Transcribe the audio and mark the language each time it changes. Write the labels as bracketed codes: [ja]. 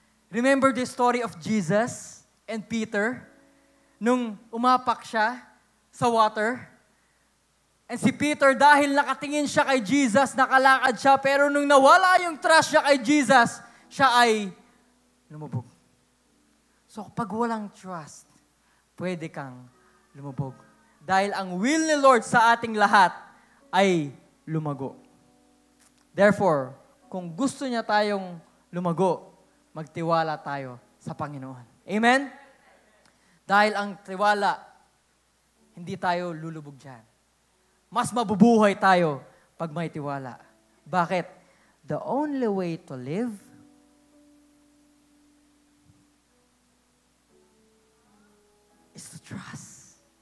[en] Remember the story of Jesus and Peter? [tl] Nung umapak siya sa water, and si Peter, dahil nakatingin siya kay Jesus, nakalakad siya, pero nung nawala yung trust niya kay Jesus, siya ay lumubog. So, pag walang trust, pwede kang lumubog. Dahil ang will ni Lord sa ating lahat ay lumago. Therefore, kung gusto niya tayong lumago, magtiwala tayo sa Panginoon. Amen? Dahil ang tiwala, hindi tayo lulubog dyan. Mas mabubuhay tayo pag may tiwala. Bakit? [en] The only way to live is to trust.